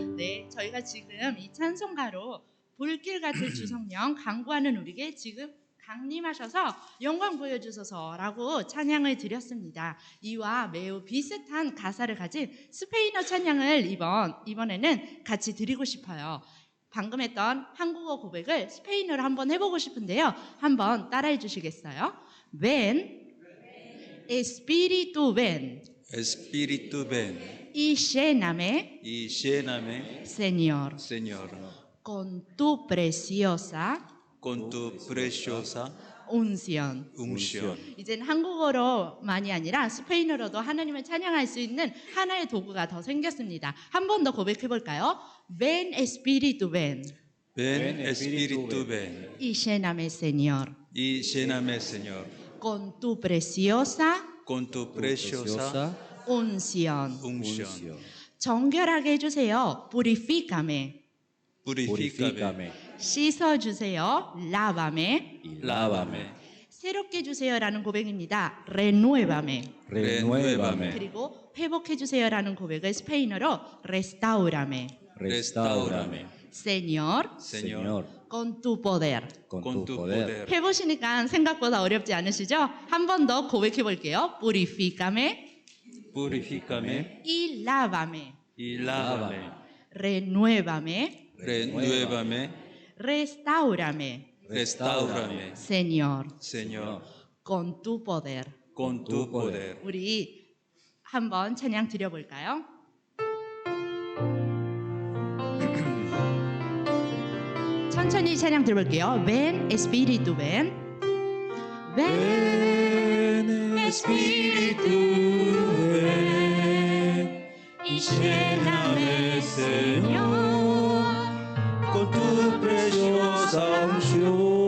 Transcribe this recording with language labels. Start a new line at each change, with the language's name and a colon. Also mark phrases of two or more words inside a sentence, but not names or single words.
Korean: 네, 저희가 지금 이 찬송가로 불길 같은 주성령 강구하는 우리에게 지금 강림하셔서 영광 보여주소서라고 찬양을 드렸습니다. 이와 매우 비슷한 가사를 가진 스페인어 찬양을 이번에는 같이 드리고 싶어요. 방금 했던 한국어 고백을 스페인어로 한번 해보고 싶은데요. 한번 따라해 주시겠어요?
Spanish: Ven, Espíritu ven, Espíritu ven y lléname, Señor, Señor, con tu preciosa con tu preciosa unción.
Korean: 이젠 한국어로만이 아니라 스페인어로도 하나님을 찬양할 수 있는 하나의 도구가 더 생겼습니다. 한 번 더 고백해 볼까요?
Spanish: Ven Espíritu ven, Ven Espíritu ven y lléname Señor, y lléname Señor con tu preciosa con tu preciosa unción. unción.
Korean: 정결하게 해주세요.
Spanish: Purifícame. Purifícame,
Korean: 씻어주세요. Lávame.
Spanish: lávame,
Korean: 새롭게 해주세요라는 고백입니다.
Spanish: Renuévame. renuévame,
Korean: 그리고 회복해주세요라는 고백을 스페인어로 restaurame.
Spanish: restaurame, Señor, Señor, con tu poder. con tu poder.
Korean: 해보시니까 생각보다 어렵지 않으시죠? 한 번 더 고백해 볼게요.
Spanish: Purifícame Purifícame y lávame. y lávame, Renuévame, renuévame, restaurame. restaurame, Señor, Señor, con tu poder. con tu poder.
Korean: 우리 한번 찬양 드려볼까요? 천천히 찬양 들어볼게요.
Spanish: Ven Espíritu ven, ven Espíritu ven y lléname Señor con tu preciosa unción.